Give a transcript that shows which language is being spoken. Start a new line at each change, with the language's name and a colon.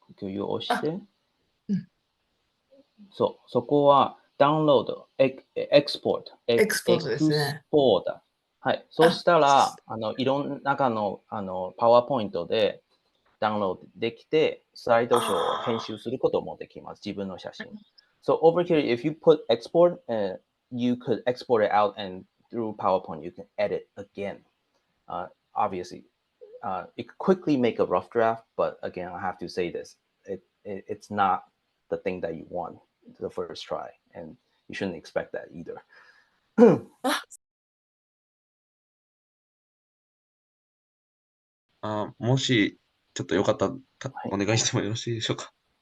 Japanese: 共有を押して、そこはダウンロード、エクスポート。エクスポートですね。はい。そうしたら、いろんな中の、パワーポイントでダウンロードできて、スライドショーを編集することもできます。自分の写真。
English: So over here, if you put export, you could export it out and through PowerPoint, you can edit again. Obviously, it could quickly make a rough draft, but again, I have to say this. It's not the thing that you want the first try, and you shouldn't expect that either.
Japanese: もし、ちょっとよかったら、お願いしてもよろしいでしょうか。